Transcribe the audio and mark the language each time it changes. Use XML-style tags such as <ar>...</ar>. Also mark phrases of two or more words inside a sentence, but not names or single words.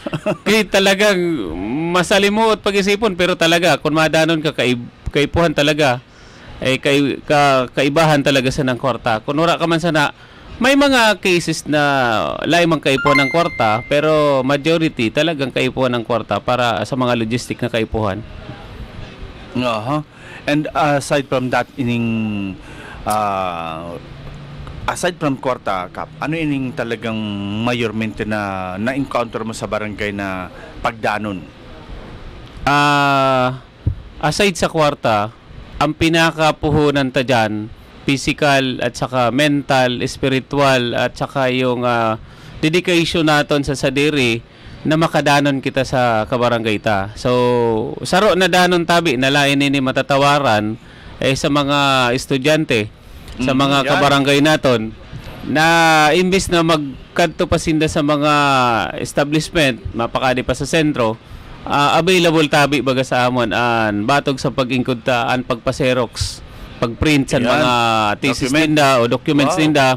<bik>Kaya talagang masalimuot pag-isipon pero talaga kung madanon ka kaipuhan talaga kaibahan talaga sa ng kwarta. Kung wala ka man sana may mga cases na laimang kaipuhan ng kwarta pero majority talagang kaipuhan ng kwarta para sa mga logistic na kaipuhan.</bik> <en>And aside from that aside from</en> <bik>kwarta, Kap, ano ining talagang mayormente na na-encounter mo sa barangay na pagdanon? Aside sa kwarta, ang pinakapuhunan ta dyan, physical at saka mental, spiritual at saka yung dedication naton sa sadiri na makadanon kita sa kabarangay ta. So, saro na danon tabi na lain ini matatawaran sa mga estudyante, sa mga kabarangay naton na imbis na magkadto pa sinda sa mga establishment, mapakadi pa sa sentro, available tabi baga sa amon an batog sa pag-ingkod ta an pagpa-xerox, pag-print sa mga thesis ninda o documents ninda.</bik>